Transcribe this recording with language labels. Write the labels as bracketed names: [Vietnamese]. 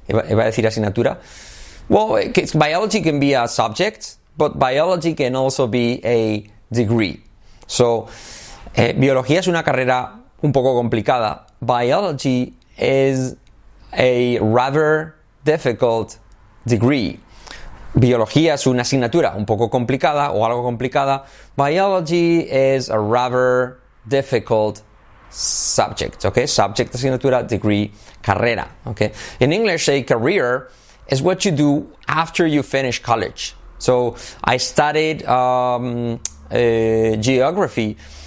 [Spanish] Iba a decir asignatura. [English] Well, biology can be a subject, but biology can also be a degree. [Spanish] So, biología es una carrera un poco complicada. [English] Biology is a rather difficult degree. [Spanish] Biología es una asignatura un poco complicada o algo complicada. [English] Biology is a rather difficult subject. Okay, subject, asignatura, degree, carrera. Okay, in English, a career is what you do after you finish college. So I studied geography,